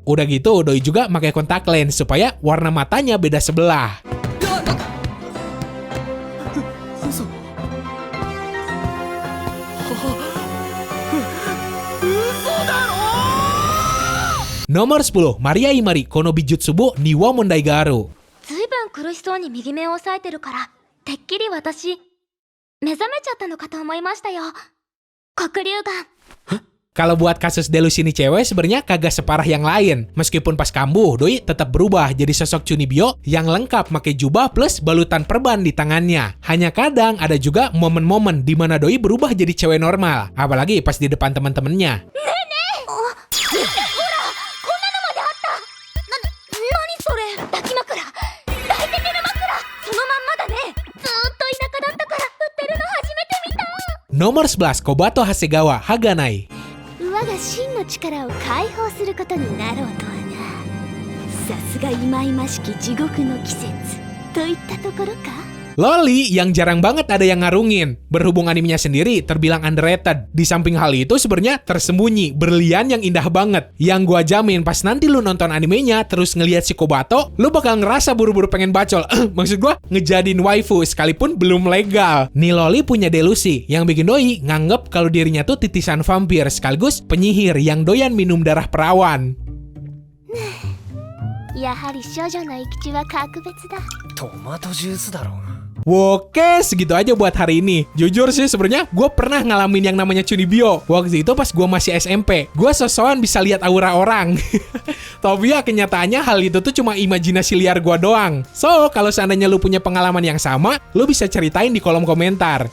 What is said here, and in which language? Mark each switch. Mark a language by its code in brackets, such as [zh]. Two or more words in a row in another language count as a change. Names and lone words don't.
[id] Udah gitu Doi juga pakai kontak lens supaya warna matanya beda sebelah. Nomor 10, Maria Imari, Kono Bijutsubu Niwa Mondai Garu. [ja] ずいぶん苦しそうに右目を押さえてるからてっきり私目覚めちゃったのかと思いましたよ。黒竜眼。 [id] Kalau buat kasus delusi nih cewek sebenarnya kagak separah yang lain. Meskipun pas kambuh, Doi tetap berubah jadi sosok Chunibyo yang lengkap pakai jubah plus balutan perban di tangannya. Hanya kadang ada juga momen-momen di mana Doi berubah jadi cewek normal, apalagi pas di depan teman-temannya. Nomor 11, Kobato Hasegawa, Haganai. [ja] 我が真の力を解放することになろうとはな。さすが忌々しき地獄の季節といったところか。 [id] Loli yang jarang banget ada yang ngarungin. Berhubung animenya sendiri terbilang underrated. Di samping hal itu sebenarnya tersembunyi berlian yang indah banget. Yang gua jamin pas nanti lu nonton animenya terus ngelihat si Kobato, lu bakal ngerasa buru-buru pengen bacol. Maksud gua ngejadiin waifu sekalipun belum legal. Nih Loli punya delusi yang bikin doi nganggep kalau dirinya tuh titisan vampir sekaligus penyihir yang doyan minum darah perawan. [ja] やはり少女の生き血は格別だ。トマトジュースだろうが。 [id] Oke, segitu aja buat hari ini. Jujur sih sebenarnya gue pernah ngalamin yang namanya Chunibyo. Waktu itu pas gue masih SMP, gue sosokan bisa lihat aura orang. Tapi ya kenyataannya hal itu tuh cuma imajinasi liar gue doang. So, kalau seandainya lu punya pengalaman yang sama, lu bisa ceritain di kolom komentar.